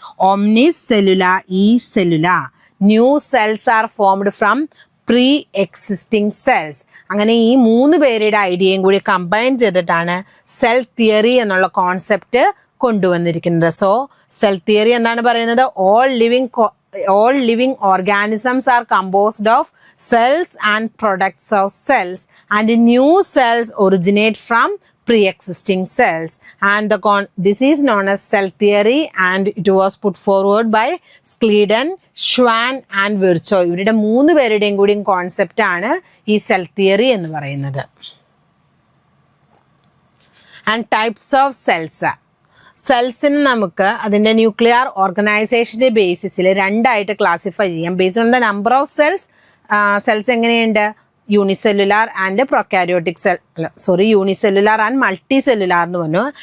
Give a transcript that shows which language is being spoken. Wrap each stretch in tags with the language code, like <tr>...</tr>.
<la>ഓംനിസ് സെല്ലുല ഈ സെല്ലുല.</la> <en>New cells are formed from pre existing cells.</en> <ml>അങ്ങനെ ഈ 3 പേരുടെ ഐഡിയയും കൂടി കമ്പൈൻ ചെയ്തിട്ടാണ് സെൽ തിയറി എന്നുള്ള കോൺസെപ്റ്റ് കൊണ്ടുവന്നിരിക്കുന്നത്. സോ സെൽ തിയറി എന്താണ് പറയുന്നത്?</ml> <en>all living organisms are composed of cells and products of cells, and new cells originate from pre-existing cells, and this is known as cell theory, and it was put forward by Schleiden, Schwann and Virchow.</en> <ml>ഇവരുടെ 3 പേരുടെയും കൂടി concept ആണ് ഈ cell theory എന്ന് പറയുന്നത്.</ml> <en>And types of cells.</en> <ml>സെൽസിന് നമുക്ക് അതിൻ്റെ nuclear ഓർഗനൈസേഷൻ്റെ ബേസിസിൽ 2ആയിട്ട് classify ചെയ്യാം.</ml> <en>based on the number of cells</en> <ml>എങ്ങനെയുണ്ട്?</ml> <en>unicellular and prokaryotic unicellular and multicellular</en> <ml>എന്ന് പറഞ്ഞു.</ml>